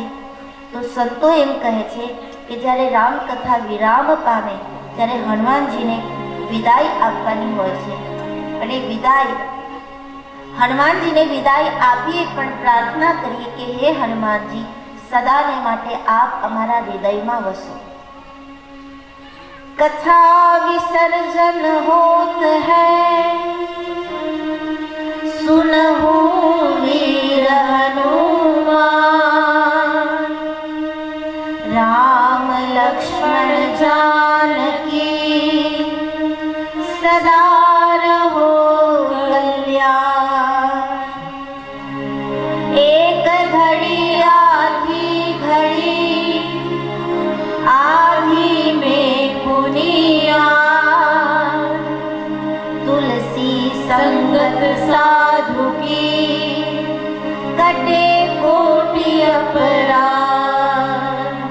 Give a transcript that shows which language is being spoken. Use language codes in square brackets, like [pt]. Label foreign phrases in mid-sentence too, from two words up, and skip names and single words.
[gu] તો સંતો એમ કહે છે કે જ્યારે રામકથા વિરામ પામે ત્યારે હનુમાનજીને વિદાય આપવાની હોય છે. અને વિદાય હનુમાનજીને વિદાય આપીએ પણ પ્રાર્થના કરીએ કે હે હનુમાનજી, સદાને માટે આપ અમારા હૃદયમાં વસો. [awa] कथा विसर्जन होत है सुनहु वीर हनुमान, राम लक्ष्मण जानकी सदा रहो कल्याण। एक घड़ी आधी घड़ी आधी में पुनिया, तुलसी संगत साधु की कटे कोटि अपराध।